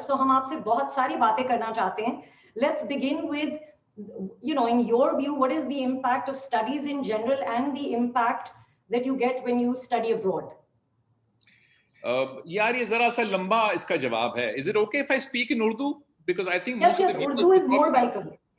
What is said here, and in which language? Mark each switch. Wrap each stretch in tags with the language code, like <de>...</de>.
<hi>So हम आपसे बहुत सारी बातें करना चाहते हैं.</hi> <en>Let's begin with, in your view, what is the impact of studies in general and the impact that you get when you study abroad?</en> <hi>यार ये जरा सा लंबा इसका जवाब है.</hi> <en>Is it okay if I speak in Urdu? Because I think yes, Urdu is more welcome.</en>